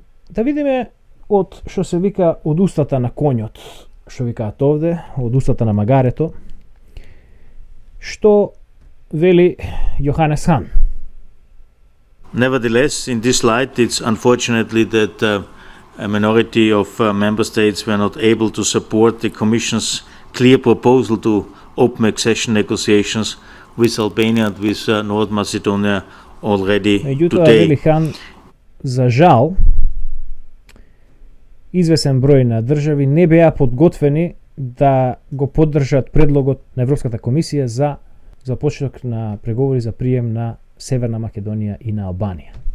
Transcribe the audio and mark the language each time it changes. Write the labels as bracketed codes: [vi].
[mk] Да видиме од што се вика од устата на конјот, што викаат овде, од устата на магарето, што вели Јоханес Хан. [en] Nevertheless, in this light, it's unfortunately that a minority of member states were not able to support the Commission's clear proposal to open accession negotiations with Albania and with North Macedonia already [mk] Меѓутоа, [en] today. [mk] вели Хан, за жал, извесен број на држави не беа подготвени да го поддржат предлогот на Европската комисија за започеток на преговори за прием на Северна Македонија и на Албанија.